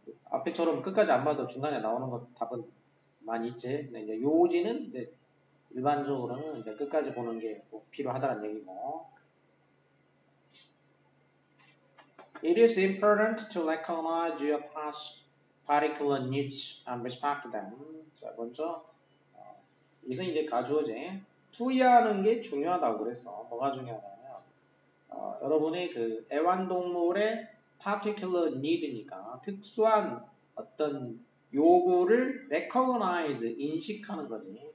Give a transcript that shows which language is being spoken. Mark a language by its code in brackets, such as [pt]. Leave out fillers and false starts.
[ko] 앞에처럼 끝까지 안 봐도 중간에 나오는 것 답은 많이 있지. 근데 이제 요지는 이제 일반적으로는 이제 끝까지 보는 게 꼭 필요하다는 얘기고. [en] It is important to recognize your past particular needs and respect them. [ko] 자, 먼저 이것은 이제 가주어제. 투여하는 게 중요하다고 그랬어. 뭐가 중요하냐면 여러분의 그 애완동물의 particular need니까 특수한 어떤 요구를 recognize, 인식하는 거지.